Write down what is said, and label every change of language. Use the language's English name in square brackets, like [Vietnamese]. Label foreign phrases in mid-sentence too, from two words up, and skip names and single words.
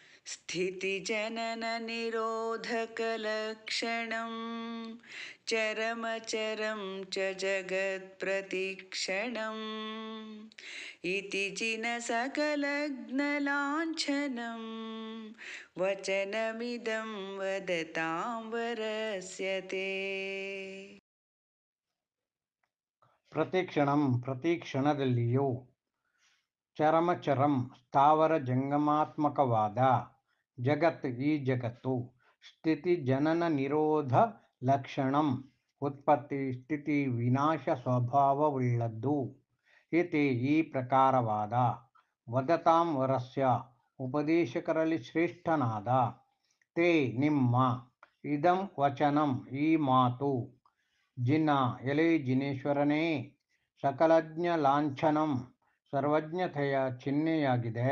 [Sanskrit] स्थितिजनननिरोधकलक्षणं चरमचरं च जगत्प्रतीक्षणम् इति जिनसकलग्नलाञ्छनं वचनमिदं वदतां वरस्य ते। [Kannada] ಪ್ರತಿಕ್ಷಣಂ ಪ್ರತಿ ಕ್ಷಣದಲ್ಲಿಯೂ ಚರಮಚರಂ ಸ್ಥಾವರ ಜಂಗಮಾತ್ಮಕವಾದ ಜಗತ್ ಈ ಜಗತ್ತು [Sanskrit] ಸ್ಥಿತಿ ಜನನ ನಿರೋಧ ಲಕ್ಷಣಂ [Kannada] ಉತ್ಪತ್ತಿ ಸ್ಥಿತಿ ವಿನಾಶ ಸ್ವಭಾವವುಳ್ಳದ್ದು ಇತಿ ಈ ಪ್ರಕಾರವಾದ [Sanskrit] ವದತಾಂ ವರಸ್ಯ [Kannada] ಉಪದೇಶಕರಲ್ಲಿ ಶ್ರೇಷ್ಠನಾದ ತೇ ನಿಮ್ಮ [Sanskrit] ಇದಂ ವಚನಂ [Kannada] ಈ ಮಾತು ಜಿನ ಎಲೆ ಜಿನೇಶ್ವರನೇ [Sanskrit] ಸಕಲಜ್ಞ ಲಾಂಛನಂ [Kannada] ಸರ್ವಜ್ಞತೆಯ ಚಿಹ್ನೆಯಾಗಿದೆ.